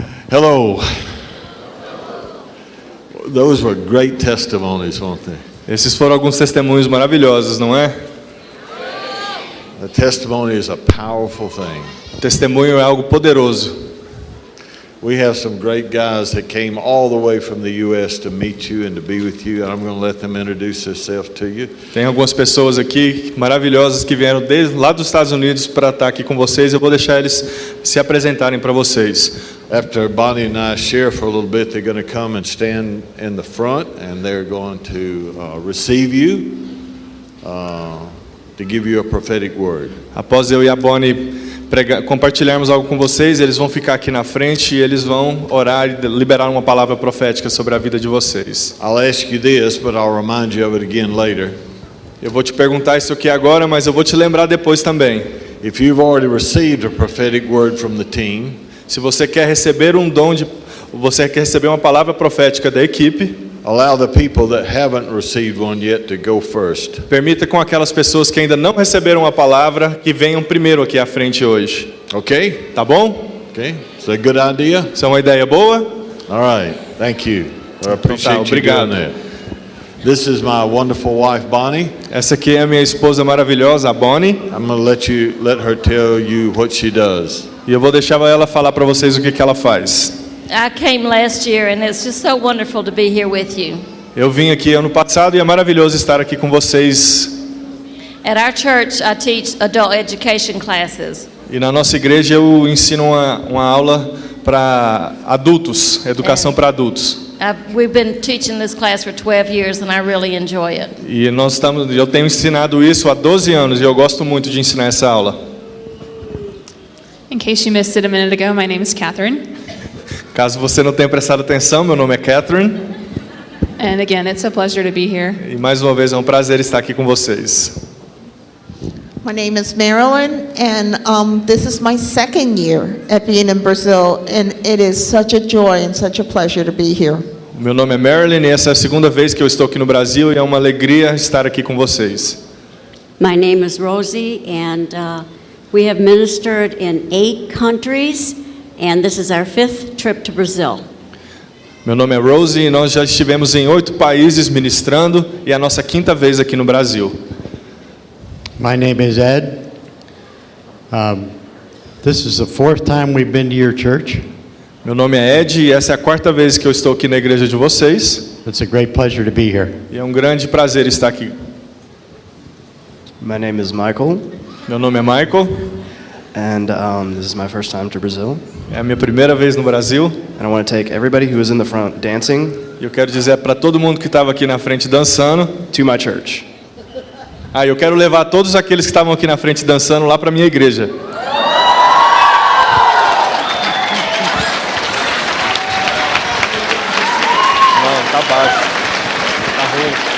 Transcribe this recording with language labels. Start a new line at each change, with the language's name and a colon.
English: Hello. Those were great testimonies, weren't they?
Portuguese: Esses foram alguns testemunhos maravilhosos, não é?
English: The testimony is a powerful thing.
Portuguese: Testemunho é algo poderoso.
English: We have some great guys that came all the way from the U.S. to meet you and to be with you, and I'm going to let them introduce themselves to you.
Portuguese: Tem algumas pessoas aqui maravilhosas que vieram desde lá dos Estados Unidos para estar aqui com vocês. Eu vou deixar eles se apresentarem para vocês.
English: After Bonnie and I share for a little bit, they're going to come and stand in the front, and they're going to receive you to give you a prophetic word.
Portuguese: Após eu e a Bonnie compartilharmos algo com vocês, eles vão ficar aqui na frente e eles vão orar e liberar uma palavra profética sobre a vida de vocês.
English: I'll ask you this, but I'll remind you of it again later.
Portuguese: Eu vou te perguntar isso aqui agora, mas eu vou te lembrar depois também.
English: If you've already received a prophetic word from the team,
Portuguese: Se você quer receber você quer receber uma palavra profética da equipe,
English: allow the people that haven't received one yet to go first.
Portuguese: permita com aquelas pessoas que ainda não receberam a palavra que venham primeiro aqui à frente hoje.
English: Okay?
Portuguese: Tá bom?
English: Okay? Is that a good idea?
Portuguese: Isso é uma ideia boa?
English: All right. Thank you. I appreciate you
Portuguese: obrigado.
English: doing that. This is my wonderful wife, Bonnie.
Portuguese: Essa aqui é a minha esposa maravilhosa, a Bonnie.
English: I'm going to let her tell you what she does.
Portuguese: E eu vou deixar ela falar para vocês o que ela faz.
English: I came last year, and it's just so wonderful to be here with you.
Portuguese: Eu vim aqui ano passado e é maravilhoso estar aqui com vocês.
English: At our church, I teach adult education classes.
Portuguese: E na nossa igreja eu ensino uma aula para adultos, educação para adultos.
English: We've been teaching this class for 12 years, and I really enjoy it.
Portuguese: E eu tenho ensinado isso há 12 anos e eu gosto muito de ensinar essa aula.
English: In case you missed it a minute ago, my name is Catherine.
Portuguese: Caso você não tenha prestado atenção, meu nome é Catherine.
English: And again, it's a pleasure to be here.
Portuguese: E mais uma vez é um prazer estar aqui com vocês.
English: My name is Marilyn, and this is my second year at being in Brazil, and it is such a joy and such a pleasure to be here.
Portuguese: Meu nome é Marilyn e essa é a segunda vez que eu estou aqui no Brasil e é uma alegria estar aqui com vocês.
English: My name is Rosie, and we have ministered in 8 countries, and this is our 5th trip to Brazil.
Portuguese: Meu nome é Rosie e nós já estivemos em 8 países ministrando e é a nossa 5ª vez aqui no Brasil.
English: My name is Ed. This is the 4th time we've been to your church.
Portuguese: Meu nome é Ed e essa é a 4ª vez que eu estou aqui na igreja de vocês.
English: It's a great pleasure to be here.
Portuguese: E é um grande prazer estar aqui.
English: My name is Michael,
Portuguese: Meu nome é Michael,
English: and this is my first time to Brazil.
Portuguese: é a minha primeira vez no Brasil.
English: And I want to take everybody who was in the front dancing
Portuguese: E eu quero dizer para todo mundo que estava aqui na frente dançando.
English: to my church.
Portuguese: Eu quero levar todos aqueles que estavam aqui na frente dançando lá para minha igreja. Não, tá baixo. Tá ruim.